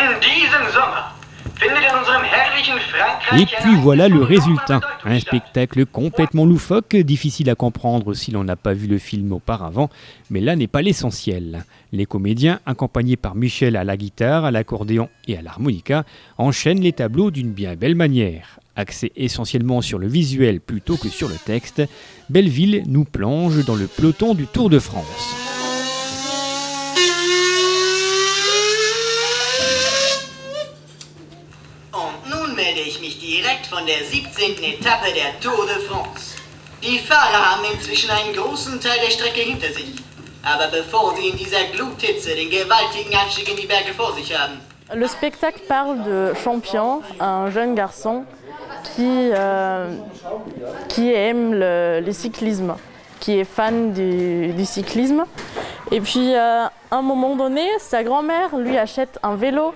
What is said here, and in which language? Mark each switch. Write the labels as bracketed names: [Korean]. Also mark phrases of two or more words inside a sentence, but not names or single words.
[French] Et puis voilà le résultat, un spectacle complètement loufoque, difficile à comprendre si l'on n'a pas vu le film auparavant, mais là n'est pas l'essentiel. Les comédiens, accompagnés par Michel à la guitare, à l'accordéon et à l'harmonica, enchaînent les tableaux d'une bien belle manière. Axé essentiellement sur le visuel plutôt que sur le texte, Belleville nous plonge dans le peloton du Tour de France. [German] Ich mich direkt von der 17. Etappe der Tour de France. Die Fahrer haben inzwischen einen großen Teil der Strecke hinter sich. Aber bevor sie in dieser Gluthitze den gewaltigen Anstieg in die Berge vor sich haben. [French] Le spectacle parle de Champion, un jeune garçon qui aime le cyclisme, qui est fan du cyclisme. Et puis à un moment donné, sa grand-mère lui achète un vélo.